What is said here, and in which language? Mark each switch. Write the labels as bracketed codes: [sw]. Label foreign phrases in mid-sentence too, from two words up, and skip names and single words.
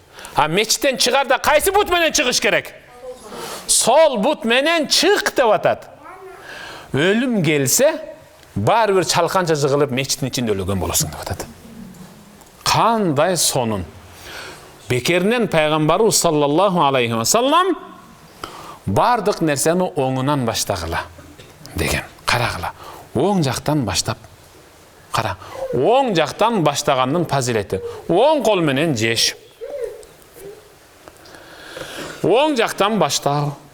[ky] А мечиттен чыгарда кайсы бут менен чыгыш керек? Сол бут менен чык деп атат. Өлүм келсе, баары бир чалканча жыгылып мечиттин ичинде өлгөн болосуң деп атат. Кандай сонун. Бекеринен пайгамбарыбыз [ar] صلى الله عليه وسلم [ky] бардык нерсени оңунан баштагыла деген. Карагыла. Оң жактан баштап кара. Оң жактан баштаганын фазилети. Оң кол менен жеш. Оң жактан баштау.